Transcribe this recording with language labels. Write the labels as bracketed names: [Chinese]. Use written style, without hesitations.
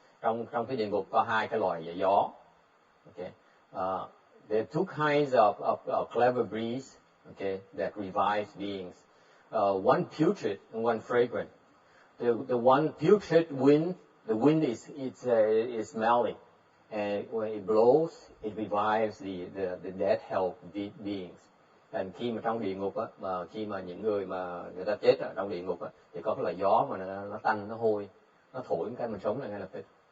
[Vietnamese] Trong cái địa ngục có hai cái loại gió. [English] Okay. There are two kinds of clever breeze, okay, that revives beings. One putrid and one fragrant. The one putrid wind, the wind is smelly, and when it blows, it revives the dead hell beings. [Vietnamese] And khi mà trong địa ngục á, mà khi mà những người mà người ta chết ở trong địa ngục á, thì có cái loại gió mà nó tanh, nó hôi, nó thổi một cái mình sống lại ngay lập tức.